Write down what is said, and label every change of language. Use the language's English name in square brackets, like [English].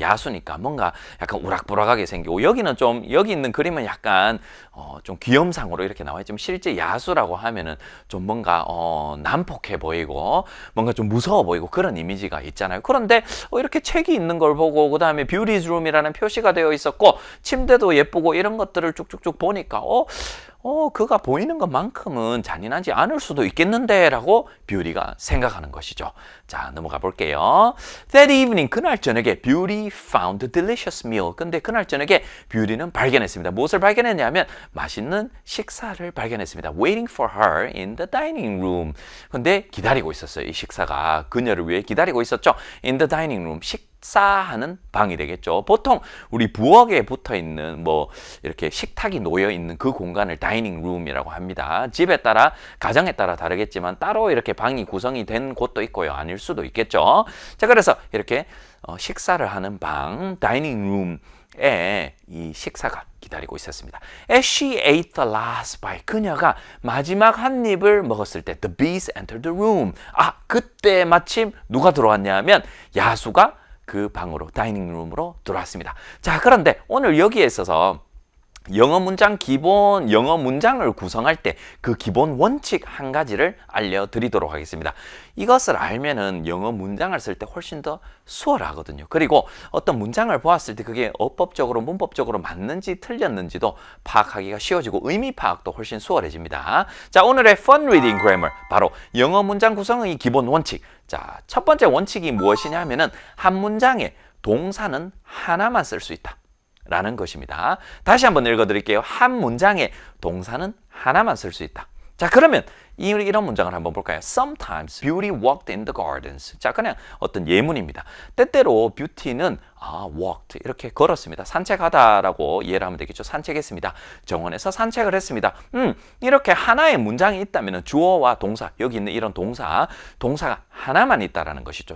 [Korean] 야수니까 뭔가 약간 우락부락하게 생기고, 여기는 좀 여기 있는 그림은 약간 좀 귀염상으로 이렇게 나와 있지만 실제 야수라고 하면은 좀 뭔가 난폭해 보이고 뭔가 좀 무서워 보이고 그런 이미지가 있잖아요. 그런데 이렇게 책이 있는 걸 보고 그다음에 뷰티's room이라는 표시가 되어 있었고 침대도 예쁘고 이런 것들을 쭉쭉쭉 보니까 그가 보이는 것만큼은 잔인하지 않을 수도 있겠는데 라고 뷰티가 생각하는 것이죠. 자, 넘어가 볼게요. [English] That evening, [Korean] 그날 저녁에 뷰티 [English] found a delicious meal. [Korean] 근데 그날 저녁에 뷰티는 발견했습니다. 무엇을 발견했냐면 맛있는 식사를 발견했습니다. [English] Waiting for her in the dining room. [Korean] 근데 기다리고 있었어요. 이 식사가 그녀를 위해 기다리고 있었죠. [English] In the dining room. [Korean] 식사하는 방이 되겠죠. 보통 우리 부엌에 붙어 있는 뭐 이렇게 식탁이 놓여 있는 그 공간을 다이닝 룸이라고 합니다. 집에 따라, 가정에 따라 다르겠지만 따로 이렇게 방이 구성이 된 곳도 있고요. 아닐 수도 있겠죠. 자, 그래서 이렇게 식사를 하는 방, 다이닝 룸에 이 식사가 기다리고 있었습니다. [English] As she ate the last bite, [Korean] 그녀가 마지막 한 입을 먹었을 때 [English] the beast entered the room. [Korean] 그때 마침 누가 들어왔냐면 야수가 그 방으로, 다이닝 룸으로 들어왔습니다. 자, 그런데 오늘 여기에 있어서 영어 문장을 구성할 때 그 기본 원칙 한 가지를 알려드리도록 하겠습니다. 이것을 알면은 영어 문장을 쓸 때 훨씬 더 수월하거든요. 그리고 어떤 문장을 보았을 때 그게 어법적으로, 문법적으로 맞는지 틀렸는지도 파악하기가 쉬워지고 의미 파악도 훨씬 수월해집니다. 자, 오늘의 Fun Reading Grammar, 바로 영어 문장 구성의 기본 원칙. 자, 첫 번째 원칙이 무엇이냐면은 한 문장에 동사는 하나만 쓸 수 있다 라는 것입니다. 다시 한번 읽어드릴게요. 한 문장에 동사는 하나만 쓸 수 있다. 자, 그러면 이런 문장을 한번 볼까요? [English] Sometimes Beauty walked in the gardens. [Korean] 자, 그냥 어떤 예문입니다. 때때로 뷰티는 walked 이렇게 걸었습니다. 산책하다라고 이해를 하면 되겠죠. 산책했습니다. 정원에서 산책을 했습니다. 이렇게 하나의 문장이 있다면 주어와 동사, 여기 있는 이런 동사가 하나만 있다라는 것이죠.